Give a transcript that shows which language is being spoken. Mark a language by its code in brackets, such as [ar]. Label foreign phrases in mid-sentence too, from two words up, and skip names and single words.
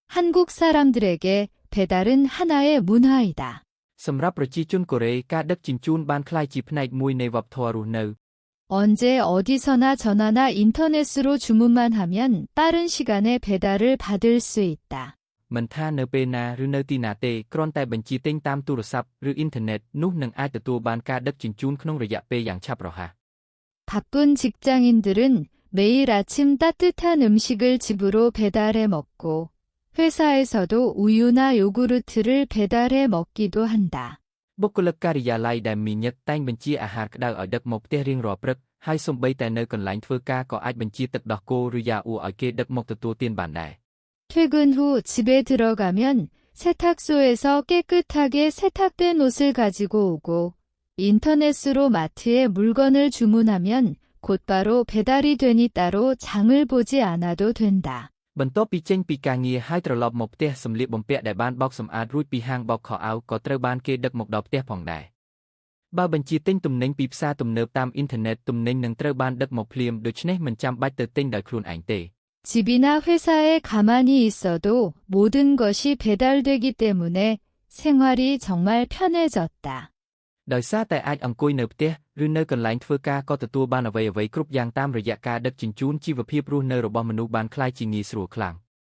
[ko] 한국 사람들에게 배달은 하나의 문화이다. [km] សម្រាប់ប្រជាជនកូរ៉េការដឹកជញ្ជូនបានក្លាយជាផ្នែកមួយនៃវប្បធម៌រស់នៅ [ko] 언제 어디서나 전화나 인터넷으로 주문만 하면 빠른 시간에 배달을 받을 수 있다. [km] មិនថានៅពេលណាឬនៅទីណាទេគ្រាន់តែបញ្ជាទិញតាមទូរស័ព្ទឬអ៊ីនធឺណិតនោះនឹងអាចទទួលបានការដឹកជញ្ជូនក្នុងរយៈពេលយ៉ាងឆាប់រហ័ស [ko] 바쁜 직장인들은 매일 아침 따뜻한 음식을 집으로 배달해 먹고 회사에서도 우유나 요구르트를 배달해 먹기도 한다. [km] បុគ្គលិកការិយាល័យដែលមានញឹកតែងបញ្ជាអាហារក្តៅឲ្យដឹកមកផ្ទះរៀងរាល់ព្រឹកហើយសូម្បីតែនៅកន្លែងធ្វើការក៏អាចបញ្ជាទឹកដោះគោឬយ៉ាអ៊ូឲ្យគេដឹកមកទទួលទានបានដែរ [ko] 퇴근 후 집에 들어가면 세탁소에서 깨끗하게 세탁된 옷을 가지고 오고 인터넷으로 마트에 물건을 주문하면 곧바로 배달이 되니 따로 장을 보지 않아도 된다. [km] បន្ទាប់ពីចេញពីការងារហើយត្រឡប់មកផ្ទះសម្លៀកបំពាក់ដែលបានបោកសម្អាតរួចពីហាងបោកខោអាវក៏ត្រូវបានគេដឹកមកដល់ផ្ទះផងដែរបើបញ្ជាទិញទំនិញពីផ្សារទំនើបតាមអ៊ីនធឺណិតទំនិញនឹងត្រូវបានដឹកមកភ្លាមដូច្នេះមិនចាំបាច់ទៅទិញដោយខ្លួនឯងទេ [ko] 집이나 회사에 가만히 있어도 모든 것이 배달되기 때문에 생활이 정말 편해졌다. [km] ដោយសារតែអាចអង្គុយនៅផ្ទះឬនៅកន្លែងធ្វើការក៏ទទួលបានអ្វីៗគ្រប់យ៉ាងតាមរយៈការដឹកជញ្ជូនជីវភាពរស់នៅរបស់មនុស្សបានក្លាយជាងាយស្រួលខ្លាំង